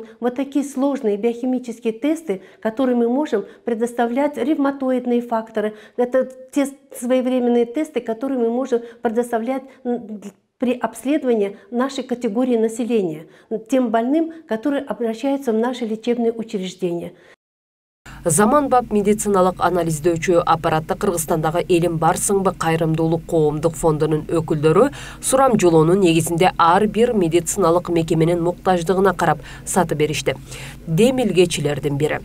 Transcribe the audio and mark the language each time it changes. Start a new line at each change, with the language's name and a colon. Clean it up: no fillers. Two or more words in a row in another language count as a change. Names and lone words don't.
Russian: Вот такие сложные биохимические тесты, которые мы можем предоставлять, ревматоидные факторы. Это те своевременные тесты, которые мы можем предоставлять при обследовании нашей категории населения, тем больным, которые обращаются в наши лечебные учреждения.
Kyrgyz: Заманбап медициналык анализдөөчү аппаратты Кыргызстандагы Элим барсыңбы кайрымдуулук коомдук фондунун өкүлдөрү сурам жолоонун негизинде ар бир медициналык мекеменин муктаждыгына карап сатып беришти. Демилгечилердин бири.